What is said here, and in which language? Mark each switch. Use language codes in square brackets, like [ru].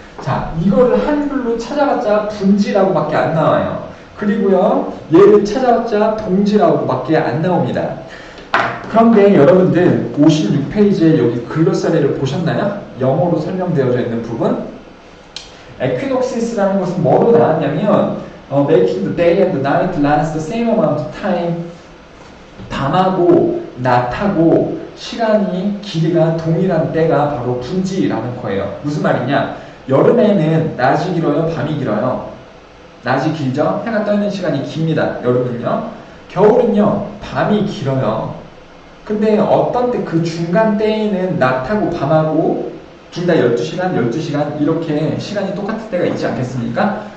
[ko] 자, 이거를 한글로 찾아봤자 분지라고 밖에 안 나와요. 그리고요, 얘를 찾아봤자 동지라고 밖에 안 나옵니다. 그런데 여러분들 56페이지에 여기 글로서리를 보셨나요? 영어로 설명되어져 있는 부분. [en] equinoxes라는 [ko] 것은 뭐로 나왔냐면 [en] making the day and the night last the same amount of time. [ko] 밤하고 낮하고 시간이 길이가 동일한 때가 바로 분지라는 거예요. 무슨 말이냐? 여름에는 낮이 길어요? 밤이 길어요? 낮이 길죠? 해가 떠 있는 시간이 깁니다. 여름은요. 겨울은요. 밤이 길어요. 근데 어떤 때 그 중간 때에는 낮하고 밤하고 둘 다 12시간, 12시간 이렇게 시간이 똑같을 때가 있지 않겠습니까?